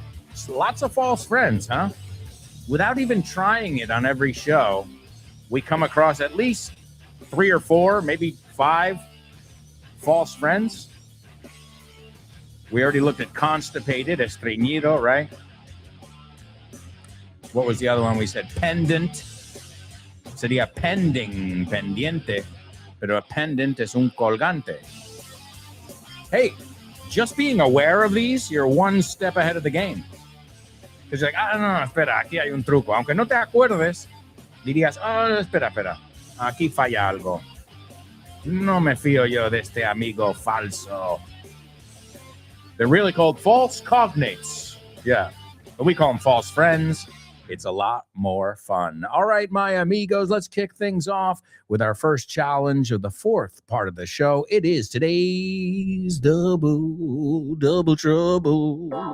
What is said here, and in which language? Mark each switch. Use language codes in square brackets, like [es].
[en] It's lots of false friends, huh? Without even trying it on every show, we come across at least 3 or 4, maybe 5 false friends. We already looked at constipated, estreñido, right? What was the other one we said? Pendant. [es] Sería pending, pendiente, pero a pendant es un colgante. [en] Hey, just being aware of these, you're one step ahead of the game. Because you're like, [es] no, espera, aquí hay un truco. Aunque no te acuerdes, dirías, espera, aquí falla algo. No me fío yo de este amigo falso. [en] They're really called false cognates. Yeah, but we call them false friends. It's a lot more fun. All right, my amigos, let's kick things off with our first challenge of the 4th part of the show. It is today's double trouble.